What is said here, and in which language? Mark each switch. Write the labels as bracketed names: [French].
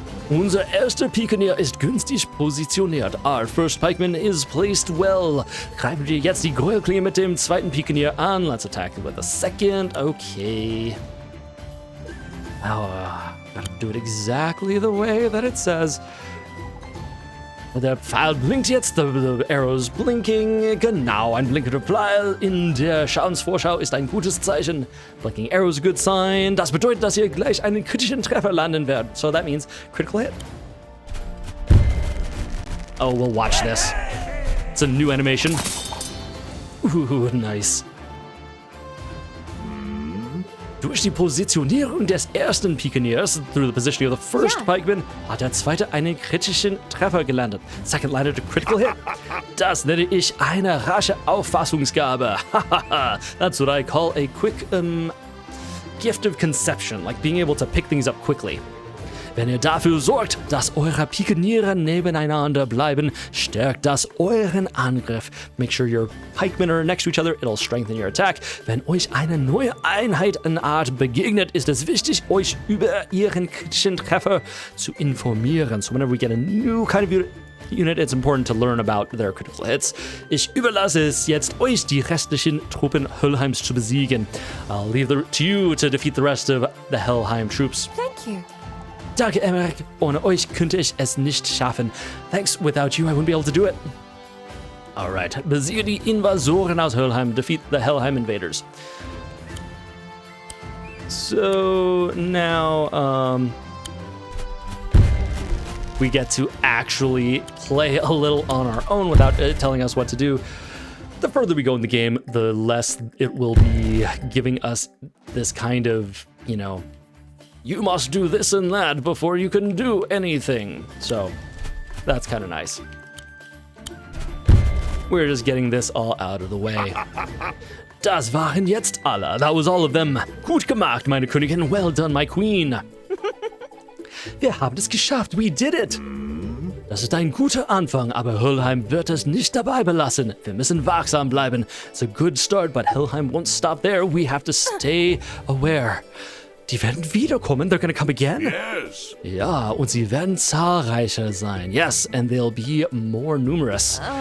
[German] Unser erster Pikenier ist günstig positioniert. [English] Our first pikeman is placed well. [German] Greifen wir jetzt die Gräuelklinge mit dem zweiten Pikenier an. [English] Let's attack with a second. Okay. Oh, gotta do it exactly the way that it says. [German] Der Pfeil blinkt jetzt, [English] the arrow's blinking. [German] Genau, ein blinkender Pfeil in der Schadensvorschau ist ein gutes Zeichen. [English] Blinking arrow is a good sign. [German] Das bedeutet, dass ihr gleich einen kritischen Treffer landen werdet. [English] So that means critical hit. Oh, we'll watch this. It's a new animation. Ooh, nice. [German] Durch die Positionierung des ersten Pikeniers, [English] through the positioning of the first pikeman, [German] hat der zweite einen kritischen Treffer gelandet. [English] Second landed a critical hit. [German] Das nenne ich eine rasche Auffassungsgabe. [English] That's what I call a quick gift of conception, like being able to pick things up quickly. [German] Wenn ihr dafür sorgt, dass eure Pikeniere nebeneinander bleiben, stärkt das euren Angriff. [English] Make sure your pikemen are next to each other, it'll strengthen your attack. [German] Wenn euch eine neue Einheitenart begegnet, ist es wichtig, euch über ihren kritischen Treffer zu informieren. [English] So whenever we get a new kind of unit, it's important to learn about their critical hits. [German] Ich überlasse es jetzt euch, die restlichen Truppen Helheims zu besiegen. [English] I'll leave it to you to defeat the rest of the Helheim troops. Thank you. [German] Danke, Emmerich. Ohne euch könnte ich es nicht schaffen. [English] Thanks, without you I wouldn't be able to do it. Alright, [German] besiege die Invasoren aus Helheim. [English] Defeat the Helheim invaders. So, now, we get to actually play a little on our own without telling us what to do. The further we go in the game, the less it will be giving us this kind of, you know, you must do this and that before you can do anything. So, that's kind of nice. We're just getting this all out of the way. [German] Das waren jetzt alle. [English] That was all of them. Gut gemacht, meine Königin. Well done, my queen. Wir haben es geschafft. We did it. [German] Das ist ein guter Anfang, aber Helheim wird es nicht dabei belassen. Wir müssen wachsam bleiben. [English] It's a good start, but Helheim won't stop there. We have to stay aware. [German] Die werden wiederkommen. [English] They're gonna come again? Yes. [German] Ja, und sie werden zahlreicher sein. [English] Yes, and they'll be more numerous.